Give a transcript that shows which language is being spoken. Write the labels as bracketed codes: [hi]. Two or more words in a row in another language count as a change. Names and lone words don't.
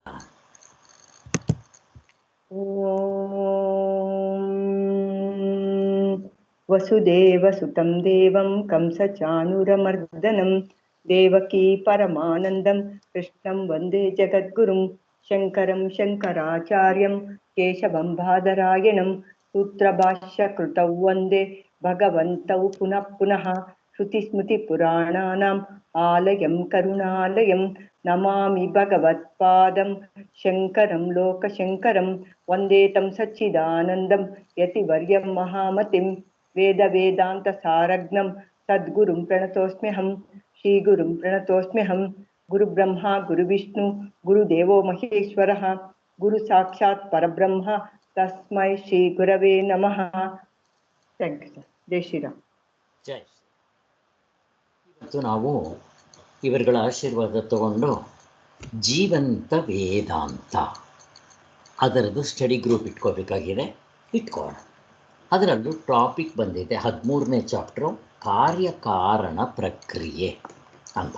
[sa] ಓಂ ವಸುದೇವಸುತಂ ದೇವಂ ಕಂಸಚಾನೂರಮರ್ದನಂ ದೇವಕೀ ಪರಮಾನಂದಂ ಕೃಷ್ಣಂ ವಂದೇ ಜಗದ್ಗುರುಂ ಶಂಕರಂ ಶಂಕರಾಚಾರ್ಯಂ ಕೇಶವಂ ಬಾದರಾಯಣಂ ಸೂತ್ರಭಾಷ್ಯಕೃತೌ ವಂದೇ ಭಗವಂತೌ ಪುನಃ ಪುನಃ ಶ್ರುತಿಸ್ಮೃತಿಪುರಾಣಾನಾಂ ಆಲಯಂ ಕರುಣಾಲಯಂ ನಮಾಮಿ ಭಗವತ್ಪಾದಂ ಶಂಕರಂ ಲೋಕಶಂಕರಂ ವಂದೇ ತಂ ಸಚ್ಚಿದಾನಂದಂ ಯತಿವರ್ಯಂ ಮಹಾಮತಿಂ ವೇದಾಂತಸಾರಗ್ನಂ ಸದ್ಗುರುಂ ಪ್ರಣತೋಸ್ಮ್ಯಹಂ ಶ್ರೀಗುರುಂ ಪ್ರಣತೋಸ್ಮ್ಯಹಂ ಗುರುಬ್ರಹ್ಮ ಗುರುವಿಷ್ಣು ಗುರುದೇವೋ ಮಹೇಶ್ವರಃ ಗುರು ಸಾಕ್ಷಾತ್ ಪರಬ್ರಹ್ಮ ತಸ್ಮೈ ಶ್ರೀ ಗುರವೇ ನಮಃ. [en] thank you sir. [hi] जय श्रीराम. [kn] ಜೈ. ಇವತ್ತು ನಾವು ಇವರುಗಳ ಆಶೀರ್ವಾದ ತಗೊಂಡು ಜೀವಂತ ವೇದಾಂತ ಅದರದ್ದು [en] study group [kn] ಇಟ್ಕೋಬೇಕಾಗಿದೆ. ಇಟ್ಕೋಣ. ಅದರಲ್ಲೂ ಟಾಪಿಕ್ ಬಂದಿದೆ 13ನೇ ಚಾಪ್ಟ್ರು ಕಾರ್ಯಕಾರಣ ಪ್ರಕ್ರಿಯೆ ಅಂತ.